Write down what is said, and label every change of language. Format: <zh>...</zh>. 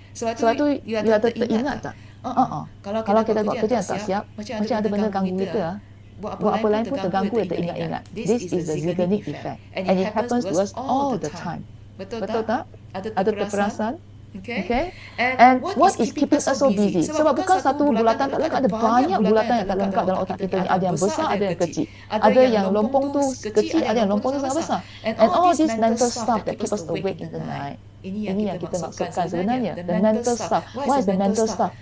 <ms>Sebab tu you ada teringat tak? Kalau kita buat kerja yang tak siap, macam ada benda ganggu kita, buat apa lain pun terganggu dan teringat-ingat.</ms> <en>This is the Zeigarnik effect, and it happens to us all the time.</en> <ms>Betul tak? Ada terperasan?</ms> <en>Okay? And what is keeping us so busy?</en> <ms>Sebab bukan satu bulatan tak lengkap, ada banyak bulatan yang tak lengkap dalam otak kita ni. Ada yang besar, ada yang kecil. Ada yang lompong tu kecil, ada yang lompong tu sangat besar.</ms> <en>And all this mental stuff that keep us awake in the night.</en> <ms>Ini yang kita maksudkan sebenarnya.</ms> <en>The mental stuff. What is the mental stuff?</en>